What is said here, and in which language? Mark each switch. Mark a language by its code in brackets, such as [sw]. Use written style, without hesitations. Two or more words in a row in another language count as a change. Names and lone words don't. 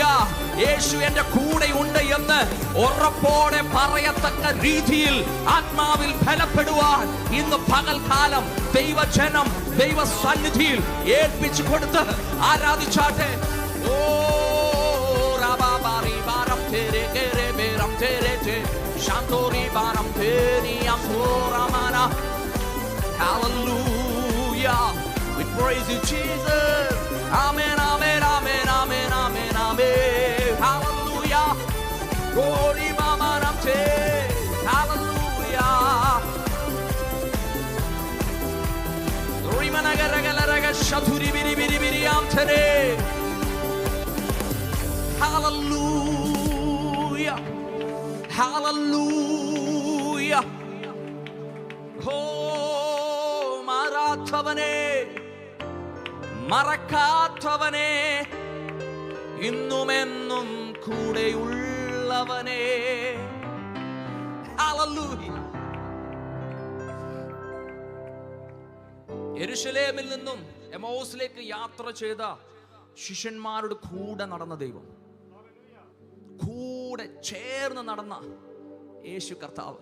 [ml] യേശു എന്റെ കൂടെ ഉണ്ട് എന്ന് ഉറപ്പോടെ പറയത്തക്ക രീതിയിൽ ആത്മാവിൽ ബലപ്പെടുവാൻ ഇന്ന് പകൽക്കാലം ദൈവജനം ദൈവ സന്നിധിയിൽ ഏൽപ്പിച്ചു കൊടുത്ത് ആരാധിച്ചാട്ടെ. ഓ റാബാബാരി ബാരം തേരേ കേരേ ബേരം തേരേ തേ ശാന്തോരി ബാരം തേരി അംസോരാമാന. [en] Hallelujah. With praise you, Jesus. Amen, amen, amen, amen, amen, amen. Hallelujah. Glory, mama, namte. Hallelujah. Rimanagaraga shaturi biri biri biri amtere. Hallelujah. Hallelujah. [ml] Oh, മാറാത്തവനേ, മരതകത്തവനേ, ഇന്നും എന്നും കൂടെയുള്ളവനേ. [en] Hallelujah. [ml] യെരൂശലേമിൽ നിന്നും എമൗസിലേക്ക് യാത്ര ചെയ്ത ശിഷ്യന്മാരുടെ കൂടെ നടന്ന ദൈവം, കൂടെ ചേർന്ന് നടന്ന യേശു കർത്താവ്.